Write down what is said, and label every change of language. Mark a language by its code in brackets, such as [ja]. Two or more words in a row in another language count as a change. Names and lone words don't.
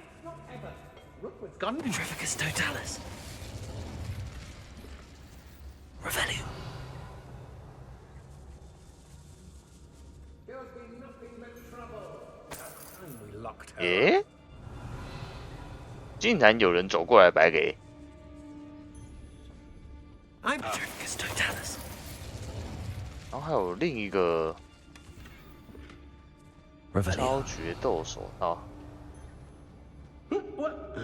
[en] Petrificus totalis. Revelio. We locked her. [zh] 诶，竟然有人走过来白给， [en] I'm Petrificus totalis. [zh] 然后还有另一个 [en] Revelio. [zh] 超决斗手套。 [en] What?